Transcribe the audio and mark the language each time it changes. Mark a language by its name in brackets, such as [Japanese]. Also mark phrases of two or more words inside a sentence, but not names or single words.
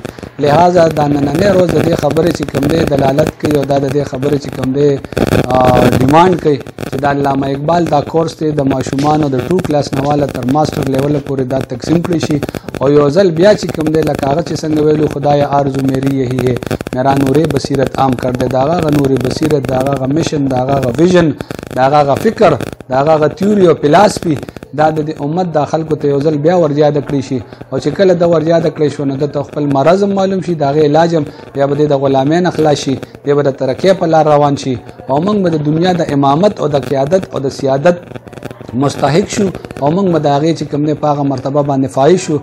[Pashto] لہذا دا نننی روز د دې خبرې چې کوم دی دلالت کوي او دا د دې خبرې چې کوم دی ډیمانډ کوي چې د علامه اقبال دا کورس دی د ماشومانو د 2 کلاس نه واله تر ماسټر لیوله پورې دا تقسیم کړی شي او یو ځل بیا چې کوم دی لکه هغه چې څنګه ویلو خدای [Urdu] آرزو میری یہی ہے میرا نور بصیرت عام کر دے. [Pashto] دا هغه نور بصیرت، دا هغه میشن، دا هغه ویژن، دا هغه فکر، دا هغه تیوري او فلسفي دا د امت د خلکو ته یو ځل بیا ورزیاده کړی شي او چې کله د ورزیاده کړی شو نو د خپل مرض معلوم شي، د هغې علاج بیا به د غلامۍ نه خلاص شي، بیا به د ترقۍ په لار روان شي او موږ به د دنیا د امامت او د قیادت او د سیادت مستحق شو او موږ به د هغې چې کوم دی په هغه مرتبه باندې فایز شو.